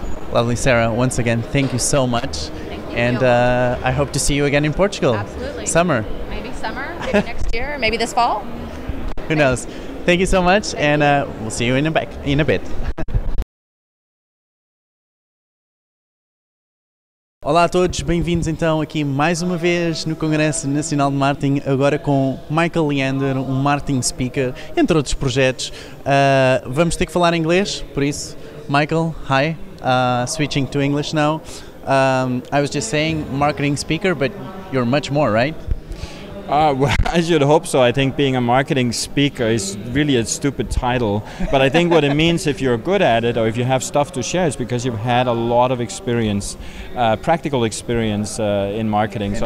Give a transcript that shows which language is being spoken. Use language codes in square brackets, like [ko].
[en] Lovely, Sarah. Once again, thank you so much. Thank you. And I hope to see you again in Portugal. Absolutely. Summer. Maybe summer, maybe next year, maybe this fall. Who knows? Thank you so much, and we'll see you in a bit. [pt] Olá a todos, bem-vindos então aqui mais uma vez no Congresso Nacional de Marketing, agora com Michael Leander, um marketing speaker, entre outros projetos. Vamos ter que falar inglês, por isso, Michael, hi. [en] Switching to English now. I was just saying marketing speaker, but you're much more, right? Well, I should hope so. I think being a marketing speaker is really a stupid title. But I think what it means, if you're good at it or if you have stuff to share, is because you've had a lot of experience, practical experience in marketing.